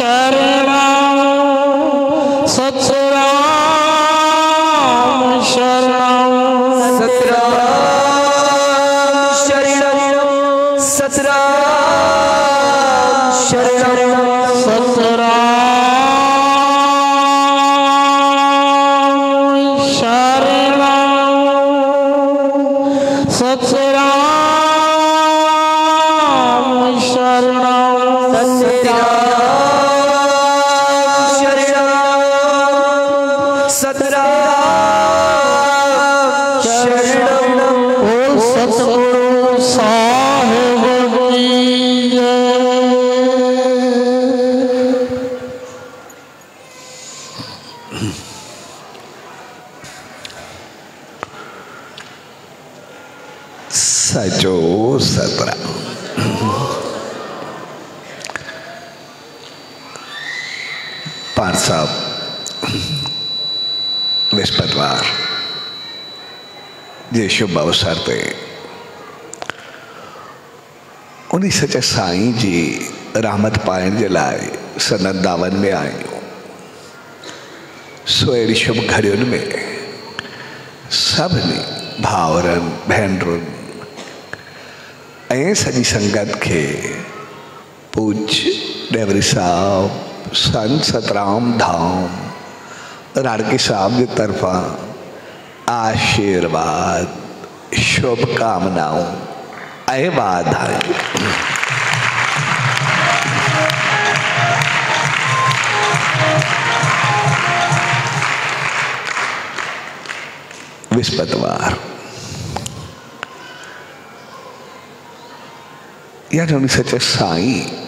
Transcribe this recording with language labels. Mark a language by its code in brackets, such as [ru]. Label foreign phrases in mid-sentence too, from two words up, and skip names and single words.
[sd] शरणम सतराम शरणम सतराम शरणम सतराम शरणम बोल सतगुरु साहिब की जय। सचो सतरा पाठ साहब बृहस्पतिवार जे शुभ अवसर ते उन्हीं सच साईं जी रहमत पाइण जे लाइ सनत दावन में आहियूं। सो अहिड़ी शुभ घड़ियुनि में सभिनी भाउरनि भेनरुनि ऐं सॼी संगत खे पूज डेवरी साहब संत सतराम धाम राड़की साहब की तरफा आशीर्वाद शुभकामनाओं ऐं वाधायूं। बृहस्पतिवार यानी उन सच साईं